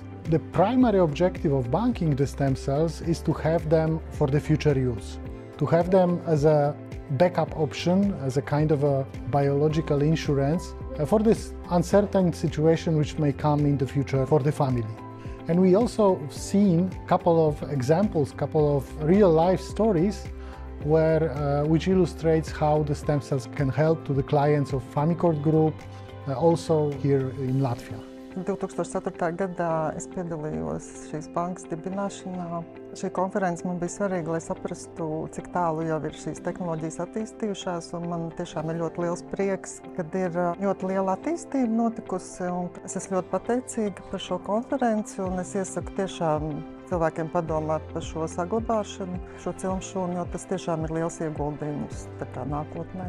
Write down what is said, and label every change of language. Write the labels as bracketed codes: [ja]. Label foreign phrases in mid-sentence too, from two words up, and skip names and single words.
[en] The primary objective of banking the stem cells is to have them for the future use, to have them as a backup option, as a kind of a biological insurance for this uncertain situation which may come in the future for the family. And we also seen a couple of examples, couple of real life stories which illustrates how the stem cells can help to the clients of Famicord Group, also here in Latvia. [lv] 2004. gadā es piedalījos šīs bankas dibināšanā. Šī konference man bija svarīga, lai saprastu, cik tālu jau ir šīs tehnoloģijas attīstījušās, un man tiešām ir ļoti liels prieks, kad ir ļoti liela attīstība notikusi, un es esmu ļoti pateicīga par šo konferenci, un es iesaku tiešām cilvēkiem padomāt par šo saglabāšanu, šo cilmšūnu, jo tas tiešām ir liels ieguldījums nākotnē.